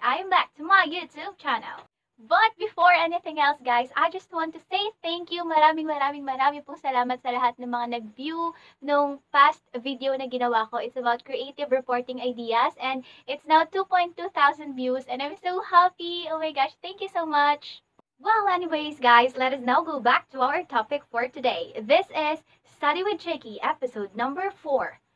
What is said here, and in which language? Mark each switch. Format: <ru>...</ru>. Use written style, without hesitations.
<en>I am back to my YouTube channel. But before anything else, guys, I just want to say thank you.</en> <tl>Maraming pong salamat sa lahat ng mga nag-view nung past video na ginawa ko.</tl> <en>It's about creative reporting ideas and it's now 2.2 thousand views and I'm so happy. Oh my gosh, thank you so much. Well, anyways, guys, let us now go back to our topic for today. This is Study with Tricky, episode number 4.</en>